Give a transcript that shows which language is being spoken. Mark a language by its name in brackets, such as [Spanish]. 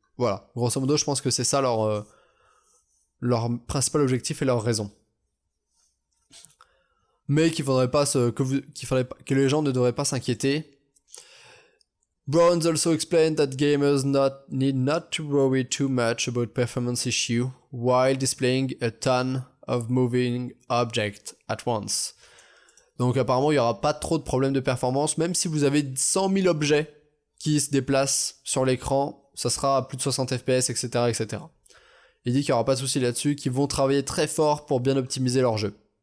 [French] Voilà, grosso modo, je pense que c'est ça leur principal objectif et leur raison. Mais qu'il faudrait pas que les gens ne devraient pas s'inquiéter. [English] Browns also explained that gamers need not to worry too much about performance issue while displaying a ton of moving objects at once. [French] Donc apparemment il n'y aura pas trop de problèmes de performance, même si vous avez 100 000 objets qui se déplacent sur l'écran, ça sera à plus de 60 fps, etc., etc. Il dit qu'il n'y aura pas de souci là-dessus, qu'ils vont travailler très fort pour bien optimiser leur jeu.